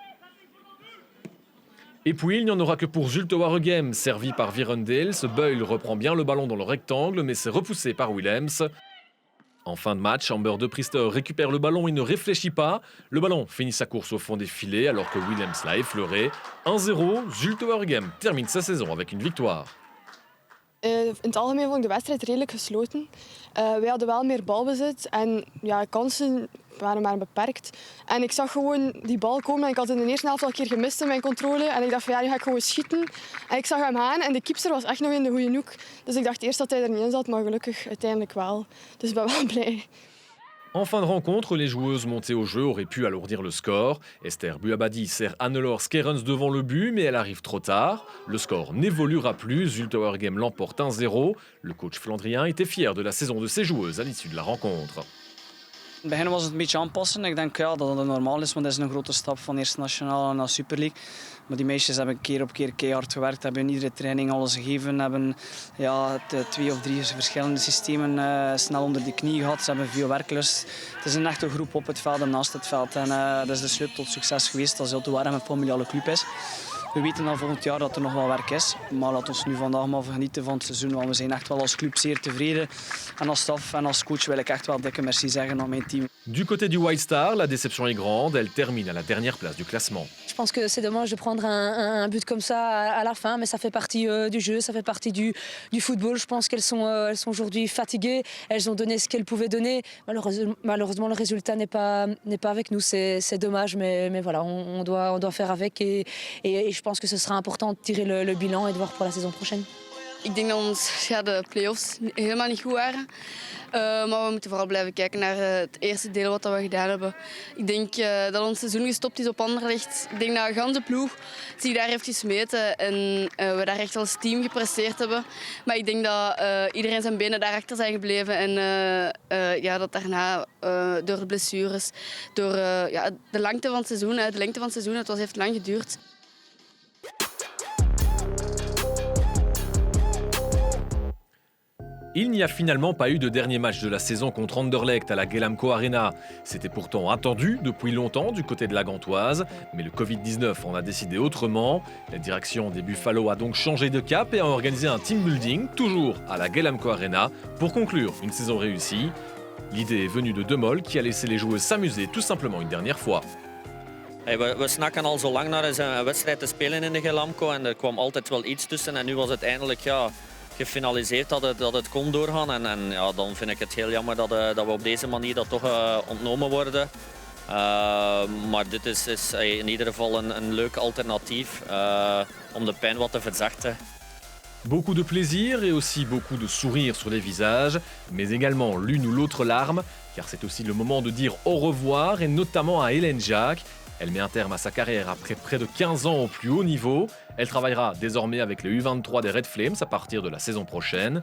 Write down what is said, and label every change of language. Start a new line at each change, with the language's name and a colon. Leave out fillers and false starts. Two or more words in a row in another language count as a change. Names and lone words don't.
French: Et puis, il n'y en aura que pour Zulte Waregem, servi par Virendales. Beul reprend bien le ballon dans le rectangle, mais c'est repoussé par Willems. En fin de match, Amber de Priester récupère le ballon et ne réfléchit pas. Le ballon finit sa course au fond des filets alors que Williams l'a effleuré. 1-0, Zulte Waregem termine sa saison avec une victoire.
Dutch: In het algemeen vond ik de wedstrijd redelijk gesloten. Wij hadden wel meer balbezit en ja, kansen waren maar beperkt. En ik zag gewoon die bal komen en ik had in de eerste helft al een keer gemist in mijn controle. En ik dacht van ja, nu ga ik gewoon schieten. En ik zag hem gaan en de keeper was echt nog in de goede hoek. Dus ik dacht eerst dat hij er niet in zat, maar gelukkig uiteindelijk wel. Dus ik ben wel blij.
French: En fin de rencontre, les joueuses montées au jeu auraient pu alourdir le score. Esther Buabadi sert Anne-Laure Skerens devant le but, mais elle arrive trop tard. Le score n'évoluera plus, Zulte Waregem l'emporte 1-0. Le coach flandrien était fier de la saison de ses joueuses à l'issue de la rencontre.
Dutch: In het begin was het een beetje aanpassen. Ik denk ja, dat het normaal is, want dat is een grote stap van Eerste Nationale naar Super League. Maar die meisjes hebben keer op keer keihard gewerkt, hebben in iedere training alles gegeven, hebben ja, 2 of 3 verschillende systemen snel onder de knie gehad. Ze hebben veel werklust. Het is een echte groep op het veld en naast het veld. En dat is de sleutel tot succes geweest als Zulte Waregem een familiale club is. We weten al volgend jaar dat er nog wel werk is, maar laten we nu vandaag maar genieten van het seizoen, want we zijn echt wel als club zeer tevreden. En als staf en als coach wil ik echt wel dikke merci zeggen aan mijn team.
French: Du côté du White Star, la déception est grande. Elle termine à la dernière place du classement. Je pense que c'est dommage de prendre un but comme ça à la fin, mais ça fait partie du jeu, ça fait partie du football. Je pense qu'elles sont aujourd'hui fatiguées, elles ont donné ce qu'elles pouvaient donner. Malheureusement, le résultat n'est pas avec nous, c'est dommage, mais voilà, on doit faire avec et je pense que ce sera important de tirer le bilan et de voir pour la saison prochaine.
Dutch: Ik denk dat de play-offs helemaal niet goed waren. Maar we moeten vooral blijven kijken naar het eerste deel wat we gedaan hebben. Ik denk dat ons seizoen gestopt is op Anderlecht. Ik denk dat de ganse ploeg zich daar heeft gesmeten en we daar echt als team gepresteerd hebben. Maar ik denk dat iedereen zijn benen daarachter zijn gebleven en ja, dat daarna door de blessures, door ja, de lengte van het seizoen, het heeft lang geduurd.
French: Il n'y a finalement pas eu de dernier match de la saison contre Anderlecht à la Gelamco Arena. C'était pourtant attendu depuis longtemps du côté de la Gantoise, mais le Covid-19 en a décidé autrement. La direction des Buffalo a donc changé de cap et a organisé un
English: team building,
French: toujours à la Gelamco Arena, pour conclure une saison réussie. L'idée est venue de De Mol qui a laissé les joueuses s'amuser tout simplement une dernière fois. Hey, we snakken al zo lang naar een wedstrijd te spelen in de Gelamco en er kwam altijd wel iets tussen en nu was het eindelijk gefinaliseerd dat het kon doorgaan en ja, dan vind ik het heel jammer dat we op deze manier dat toch ontnomen worden. Maar dit is in ieder geval een leuk alternatief om de pijn wat te verzachten. Beaucoup de plaisir et aussi beaucoup de sourires sur les visages, mais également l'une ou l'autre larme, car c'est aussi le moment de dire au revoir et notamment à Hélène Jacques. Elle met un terme à sa carrière après près de 15 ans au plus haut niveau. Elle travaillera désormais avec les U23 des Red Flames à partir de la saison prochaine.